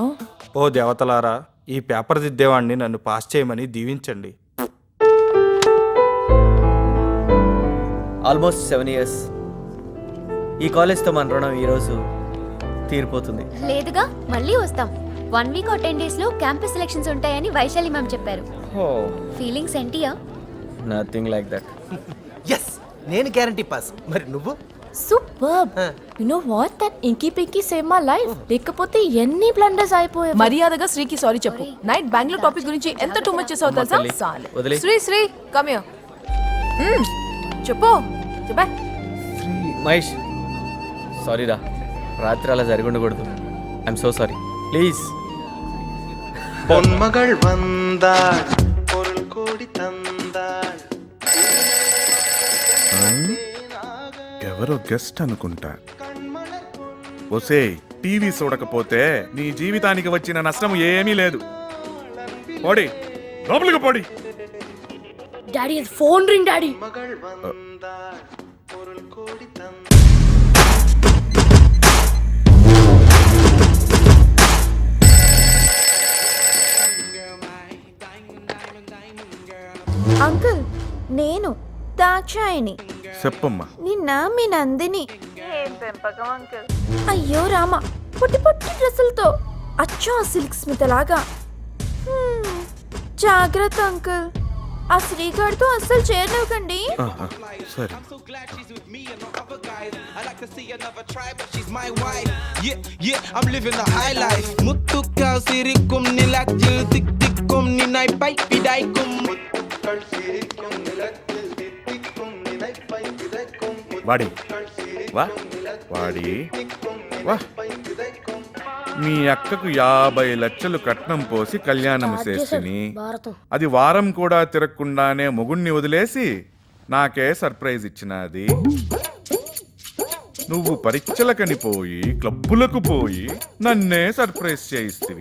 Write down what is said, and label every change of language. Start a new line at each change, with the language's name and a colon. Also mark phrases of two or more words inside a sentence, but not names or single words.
Telugu: ఓ దేవతలారా, ఈ పేపర్ దిద్దేవాడిని నన్ను పాస్ చేయమని దీవించండి.
English: ఆల్మోస్ట్ 7 years.
Telugu: ఈ కాలేజ్తో మన రుణం ఈరోజు తీరిపోతుంది. లేదుగా, మళ్ళీ వస్తాం. 1 week or 10 days లో క్యాంపస్ సెలక్షన్స్ ఉంటాయని వైశాలి మ్యామ్ చెప్పారు. ఫీలింగ్స్ ఏంటియా?
English: nothing like that.
Telugu: ఎస్ నేను గ్యారంటీ పాస్. మరి నువ్వు?
English: superb. you know what, that inky pinky save my life.
Telugu: లేకపోతే ఎన్ని బ్లండర్స్ అయిపోయాయి. మర్యాదగా శ్రీకి సారీ చెప్పు. నైట్ బెంగళూరు టాపిక్ గురించి ఎంత
English: too much
Telugu: చేసావు తెలుసా? వదిలే. శ్రీ
English: come here.
Telugu: చెప్పు చెప్పా. మహేష్ సారీ రా, రాత్రి అలా జరిగి ఉండకూడదు.
English: I'm so sorry. please.
Tamil: பொன்மகள் வந்தாள் பொருள் கோடி தந்தாள்.
Telugu: ఎవరో గెస్ట్ అనుకుంటా. ఒసే టీవీ చూడకపోతే నీ జీవితానికి వచ్చిన నష్టం ఏమీ లేదు. పోడి లోపలికి పోడి.
English: daddy phone ring daddy.
Tamil: மகள் வந்தாள் பொருள் கோடி தந்தாள்.
Telugu: అంకుల్, నేను దాక్షాయిని. చెప్పమ్మా. నిన్న మీ నందిని. అయ్యో రామ, పొట్టి పొట్టి డ్రెస్సులతో అచ్చో ఆ సిల్క్ స్మిత లాగా. జాగ్రత్త అంకుల్, ఆ శ్రీగాడితో అస్సలు చేరనివ్వకండి. సరే.
Tamil: முத்துக்கால் சிரிக்கும் நிலத்தில் திக் திக்கும் நினைப்பை விதைக்கும். முத்துக்கள் சிரிக்கும் நிலத்தில் திக் திக்கும் நினைப்பை விதைக்கும்.
Telugu: వాడి వా వాడి వా. మీ అక్కకు 50 లక్షలు కట్నం పోసి కళ్యాణం చేసిని. అది వారం కూడా తిరగకుండానే మొగుణ్ణి వదిలేసి నాకే సర్ప్రైజ్ ఇచ్చినది. నువ్వు పరీక్షలకని పోయి క్లబ్బులకు పోయి నన్నే సర్ప్రైజ్ చేయిస్తివి.